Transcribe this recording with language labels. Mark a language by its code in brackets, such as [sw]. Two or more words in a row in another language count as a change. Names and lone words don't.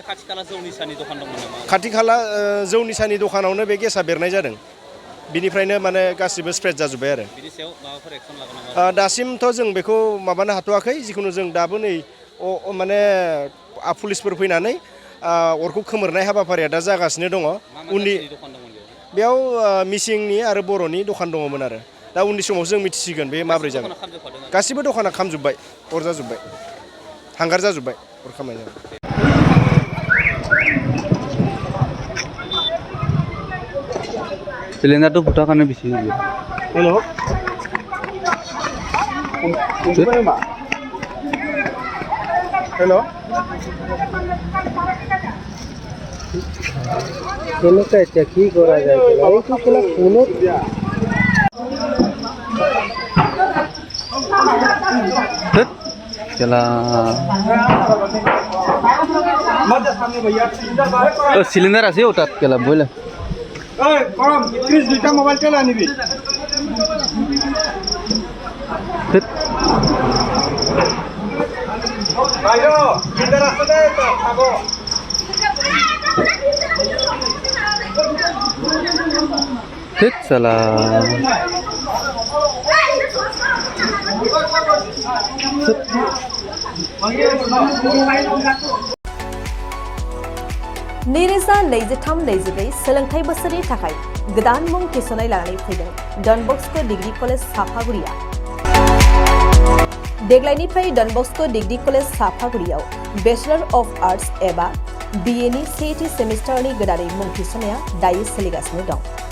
[brx] खाथि खाला जौ निसानि दखानावनो बे गेसा बेरनाय जादों बिनिफ्रायनो माने गासिबो स्प्रेड जाजोब्बाय आरो दासिमथ' जों बेखौ माबानो हाथ'वाखै जिखुनु जों दाबो नै माने पुलिसफोर फैनानै अरखौ खोमोरनाय हाबाफारिया दा जागासिनो दङ उननि बेयाव मिसिंनि आरो बर'नि दखान दङमोन आरो दा उननि समाव जों मिथिसिगोन बे माब्रै जागोन गासिबो दखाना खामजोब्बाय अर जाजोब्बाय हांगार जाजोब्बाय अर खामनाय जाबाय [as] सिलिंडारটো ফুটাৰ কাৰণে বেছি [en] hello hello [as] কেনেকৈ এতিয়া কি কৰা যায় ফোনত सिलिंडार আছে তাত কেলা বইলা দুইটা মোবাইল কেলে আনিবি [hi] साला [brx] नैरोजा 23-24 सोलोंथाइ बोसोरनि थाखाय गोदान मुं थिसननाय लानानै फैदों डन बस्क' डिग्री कलेज साफागुरिया देग्लायनिफ्राय डन बस्क' डिग्री कलेज साफागुरियाव बेचलर अफ आर्ट्स एबा BA नि सेथि सेमिस्टारनि गोदानै मुं थिसननाया दायो सोलिगासिनो दं